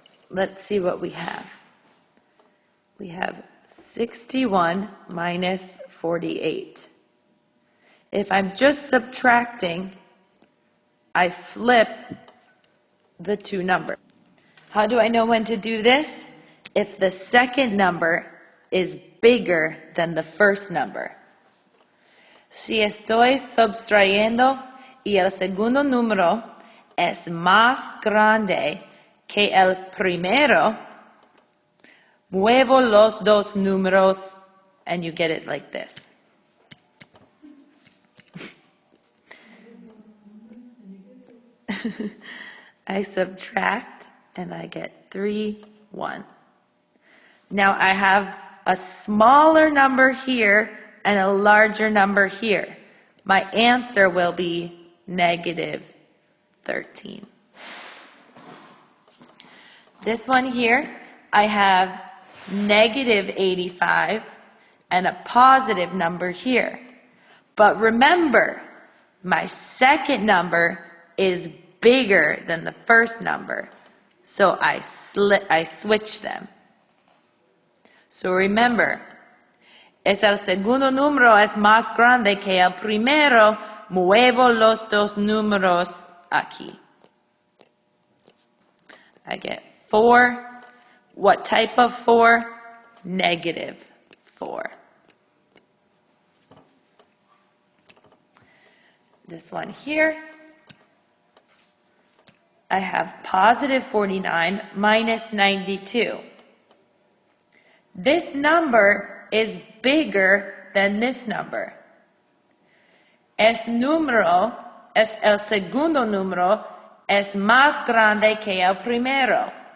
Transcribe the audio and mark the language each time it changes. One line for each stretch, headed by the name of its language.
English: Let's see what we have. We have 61 minus 48. If I'm just subtracting, I flip the two numbers. How do I know when to do this? If the second number is bigger than the first number.
Spanish: Si estoy subtrayendo y el segundo número es más grande que el primero, muevo los dos números,
English: and you get it like this. I subtract, and I get 3, 1. Now I have a smaller number here and a larger number here. My answer will be negative 13. This one here, I have negative 85 and a positive number here. But remember, my second number is bigger than the first number. So I switch them. So remember,
Spanish: es el segundo número es más grande que el primero, muevo los dos números aquí.
English: I get 4. What type of 4? Negative 4. This one here, I have positive 49 minus 92. This number is bigger than this number.
Spanish: El segundo número es más grande que el primero.